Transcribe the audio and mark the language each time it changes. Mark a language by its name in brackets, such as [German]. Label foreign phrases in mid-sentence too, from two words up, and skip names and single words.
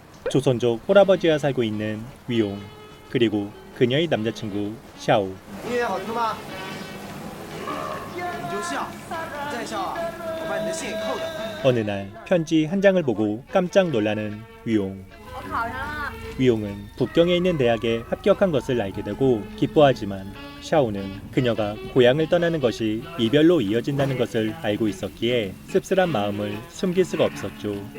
[Korean] 조선족 홀아버지와 살고 있는 위용, 그리고 그녀의 남자친구 샤오. [Chinese] 音乐好听吗？你就笑，你再笑啊，我把你的信给扣掉。 [Korean] 어느 날 편지 한 장을 보고 깜짝 놀라는 위용. 위용은 북경에 있는 대학에 합격한 것을 알게 되고 기뻐하지만 샤오는 그녀가 고향을 떠나는 것이 이별로 이어진다는 것을 알고 있었기에 씁쓸한 마음을 숨길 수가 없었죠.